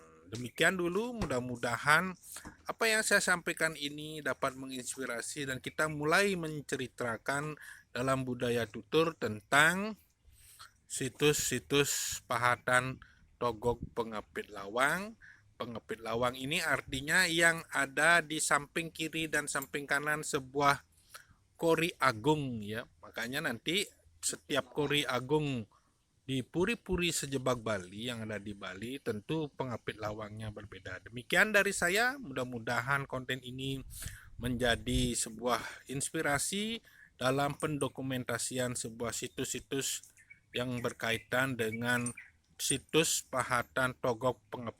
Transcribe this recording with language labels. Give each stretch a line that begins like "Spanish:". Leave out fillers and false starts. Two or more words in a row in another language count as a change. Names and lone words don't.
Indonesian: Demikian dulu, mudah-mudahan apa yang saya sampaikan ini dapat menginspirasi dan kita mulai menceritakan dalam budaya tutur tentang situs-situs pahatan Togog Pengapit Lawang. Pengapit Lawang ini artinya yang ada di samping kiri dan samping kanan sebuah Kori Agung ya. Makanya nanti setiap Kori Agung di puri-puri sejebak Bali yang ada di Bali, tentu pengapit lawangnya berbeda. Demikian dari saya, mudah-mudahan konten ini menjadi sebuah inspirasi dalam pendokumentasian sebuah situs-situs yang berkaitan dengan situs pahatan togok pengapit lawang.